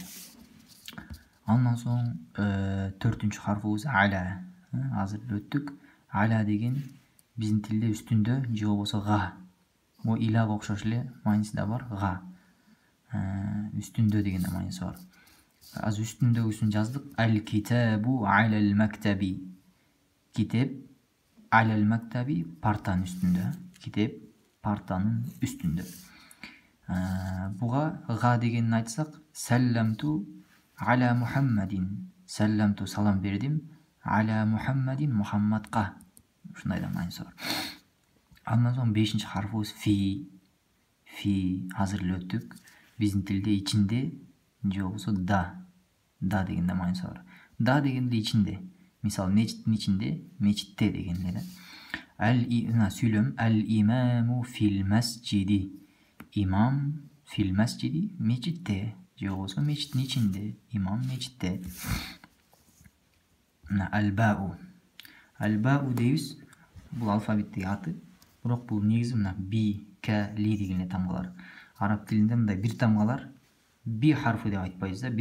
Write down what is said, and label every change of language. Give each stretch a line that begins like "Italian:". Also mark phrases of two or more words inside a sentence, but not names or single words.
Kyrgyz: Андан соң төртүнчү харфыбыз ала. Азыр өттүк. Ала деген биздин тилде үстүндө же болбосо га. Бул илага окшош эле мааниси да бар, га. Үстүндө деген да мааниси бар. Азыр үстүндөгүсүн жаздык.
Arabic: الكتاب على المكتب. Китеп على المكتب
Kyrgyz: партанын үстүндө. Китеп партанын үстүндө. Буга га дегенин айтсак,
Arabic: سلمت على محمد.
Kyrgyz: Салламту салам бердим.
Arabic: على محمد Мухаммадка.
Kyrgyz: Ушундай да мааниси бар. Андан соң 5-чи харфыбыз фи. Фи азыр эле өттүк. Биздин тилде ичинде же болбосо да деген да мааниси бар. Да дегенде ичинде. Мисалы мечиттин ичинде, мечитте дегенде да.
Arabic: Сүйлөм الإمام في المسجد.
Kyrgyz: Имам
Arabic: في المسجد
Kyrgyz: мечитте же болбосо мечиттин ичинде. Имам мечитте. Ал-бау. Ал-бау дейбиз. Бул алфавиттеги аты. Бирок бул негизи мына би, к, ли деген эле тамгалар. Араб тилинде мындай бир тамгалар би харфы деп айтпайбыз да.